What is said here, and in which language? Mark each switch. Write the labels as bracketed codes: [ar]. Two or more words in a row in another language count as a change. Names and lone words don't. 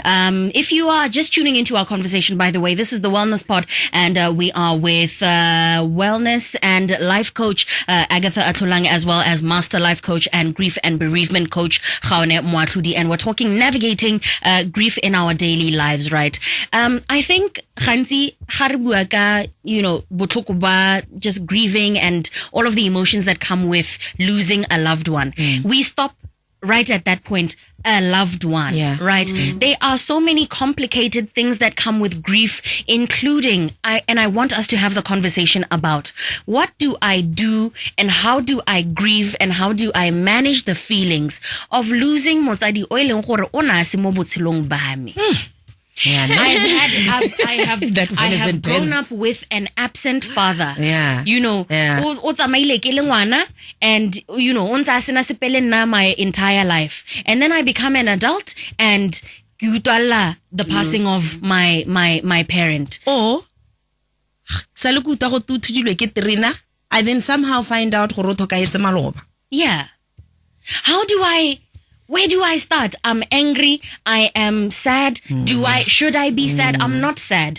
[en] If you are just tuning into our conversation, by the way, this is the Wellness Pod, and we are with wellness and life coach Agatha Atlholang, as well as master life coach and grief and bereavement coach Gaone Moatlhodi, and we're talking navigating grief in our daily lives, right? I think [tn] gantsi ga re bua ka, botlhoko ba [en] just grieving and all of the emotions that come with losing a loved one. We stop right at that point, a loved one, right? There are so many complicated things that come with grief, including, I want us to have the conversation about what do I do and how do I grieve and how do I manage the feelings of losing [tn] motsadi o eleng gore o na se mo botshelong ba me. [en] Yeah, I have grown up with an absent father. Yeah. [tn] O tsamaile ke le ngwana, and o ntse sena sepele nna [en] my entire life. And then I become an adult and [tn] ke utlwala [en] the passing of my parent. Or I then somehow find out Yeah. Where do I start? I'm angry. I am sad. Should I be sad? I'm not sad.